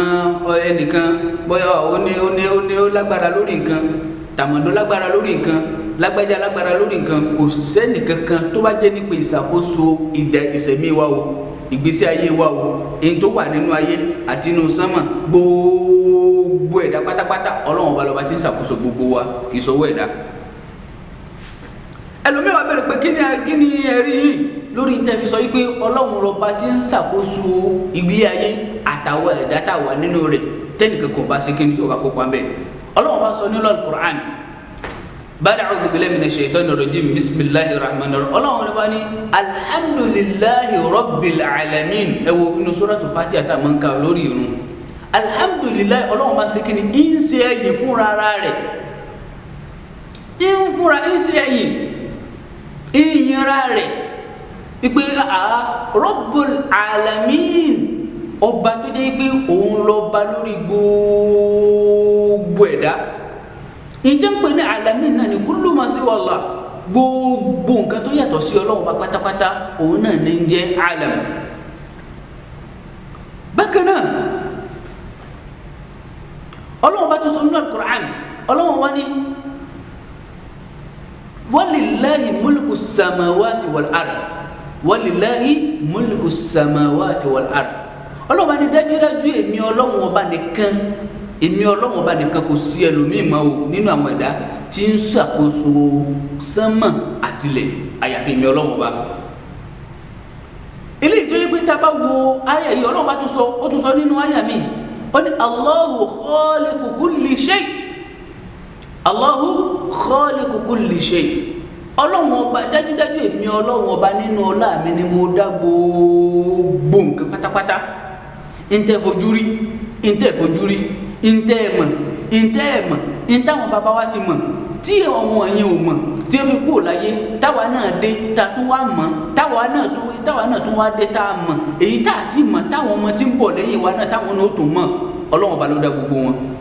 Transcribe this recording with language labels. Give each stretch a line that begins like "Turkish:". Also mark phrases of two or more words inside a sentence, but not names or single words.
Yoruba: ẹnìkan bóyá ó lágbára lórí nǹkan tàmọ̀dó lágbára lórí nǹkan lágbájá lágbára lórí nǹkan kò sẹ́ni kankan tó bá jẹ́ nípa ìṣàkóso ìṣẹ̀mí wa o ìgbésí ayé wa o èyí tó wà nínú ayé àti inú sánmà gbogbo ẹ̀dá pátápátá Ọlọ́run ọba lọ́ba tí ń ṣàkóso gbogbo wa kì í sọwọ́ ẹ̀dá. ẹlòmíì wá bẹ̀rẹ̀ pé kí ni ẹ̀rí yìí lórí tẹ́ fi sọ yìí pé Ọlọ́run ọba tí ń ṣàkóso ìgbé ayé àtàwọn ẹ̀dá táwa nínú rẹ̀ tẹ́nìkan kò bá ṣe kí ni tí ó bá kópa mbẹ́. Ọlọ́run ọba sọ nínú Al-Qur'an bada
Arabic: أعوذ بالله من الشيطان الرجيم بسم الله الرحمن الرحيم
Yoruba: Ọlọ́run ọba ní
Arabic: الحمد لله رب العالمين
Yoruba: ẹ wo inú suratu Fatiha tá man ka lórí irun alhamdulillahi Ọlọ́run ọba ṣe kí ni ń ṣe ẹ̀yìn fúnra rẹ̀ ń ṣe ẹ̀yìn ìyìnra rẹ̀ ìpè
Arabic: رب العالمين
Yoruba: ọba tó jẹ́ pé òun lọ́ba lórí gbogbo ẹ̀dá. ìjẹ́ ń pè ní alamin náà ni
Arabic: كل ما سوى الله
Yoruba: gbogbo nǹkan tó yàtọ̀ sí Ọlọ́run bá pátápátá òun náà ní ń jẹ́ alam. bákan náà Ọlọ́run bá tó sọ nínú Al-Qur'an Ọlọ́run wá ní
Arabic: ولله ملك السماوات والأرض ولله ملك السماوات والأرض
Yoruba: Ọlọ́run bá ní dájúdájú èmi Ọlọ́run ọba nìkan kò sí ẹlòmíì mọ́ o nínú àwọn ẹ̀dá tí ń ṣàkóso sánmà àtilẹ̀ àyàfi èmi Ọlọ́run ọba. eléyìí tó yẹ pé tá a bá wo àyà yìí Ọlọ́run bá tún sọ nínú àyà mi ó ní
Arabic: الله خالق كل شيء الله خالق كل شيء
Yoruba: Ọlọ́run ọba dájúdájú èmi Ọlọ́run ọba nínú ọlá mi ni mo dá gbogbo nǹkan pátápátá ntẹ́ fojú rí ntẹ́ mọ̀ ntáwọn bàbá wa ti mọ̀ tí àwọn yẹn ò mọ̀ tí ó fi kúrò láyé táwa náà dé tá tún wá mọ̀ táwa náà tún wá dé tá a mọ̀ èyí tá a ti mọ̀ táwọn ọmọ tí ń bọ̀ lẹ́yìn wa náà táwọn náà ó tún mọ̀ Ọlọ́run ọba ló dá gbogbo wọn.